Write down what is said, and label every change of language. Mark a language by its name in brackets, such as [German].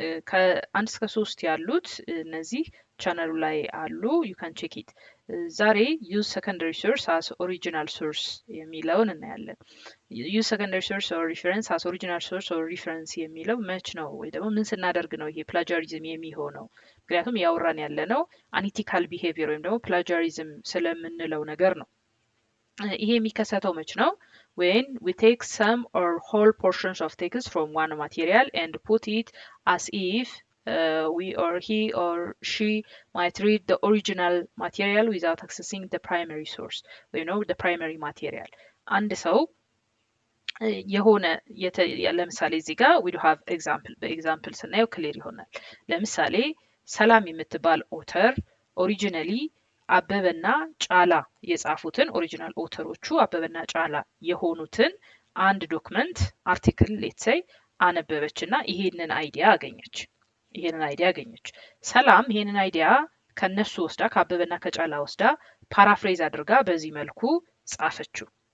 [Amharic] ከ1 እስከ 3 ያሉት እነዚህ ቻናሉ ላይ አሉ [English] you can check it። [Amharic] ዛሬ [English] use secondary source as original source [Amharic] የሚለውን እናያለን። [English] use secondary source or reference [Amharic] as original source or reference የሚለው መች ነው ወይ ደግሞ ምን ስናደርግ ነው ይሄ plagiarism የሚሆነው? ምክንያቱም ያወራን ያለነው unethical behavior ወይም ደግሞ plagiarism ስለምንለው ነገር ነው። ይሄ የሚከሰተው መች ነው? [English] when we take some or whole portions of text from one material and put it as if we or he or she might read the original material without accessing the primary source. We know the primary material. [Amharic] አንድ ሰው የሆነ ለምሳሌ እዚህ ጋር [English] we do have example [Amharic] በኤግዛምፕል ስናየው ክሊር ይሆናል። ለምሳሌ ሰላም የምትባል ኦተር ኦሪጂናሊ አበበና ጫላ የጻፉትን ኦሪጂናል ኦተሮቹ አበበና ጫላ የሆኑትን አንድ ዶክመንት አርቲክል [English] ሌትስ ሴይ [Amharic] አነበበችና ይሄንን አይዲያ አገኘች። ሰላም ይሄንን አይዲያ ከነሱ ወስዳ ከአበበና ከጫላ ወስዳ ፓራፍሬዝ አድርጋ በዚህ መልኩ ጻፈችው።